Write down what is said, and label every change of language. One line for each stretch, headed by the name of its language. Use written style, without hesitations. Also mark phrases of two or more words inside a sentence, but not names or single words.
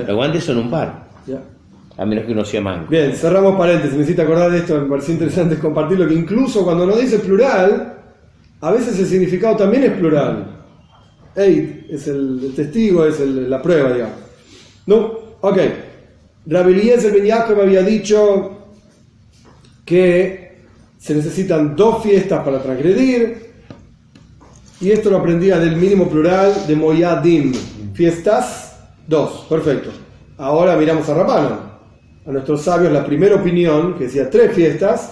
Spanish: Los guantes son un par. Ya. A menos que uno sea manco. Bien, cerramos paréntesis. Me hiciste acordar de esto, me pareció interesante compartirlo, que incluso cuando no dice plural, a veces el significado también es plural. Eid es el testigo, es la prueba, digamos. No, ok. Rabbi Eliezer ben Yaakov había dicho que se necesitan 2 fiestas para transgredir, y esto lo aprendía del mínimo plural de Moyadim. Fiestas, 2. Perfecto. Ahora miramos a Rabbanan, a nuestros sabios, la primera opinión, que decía 3 fiestas.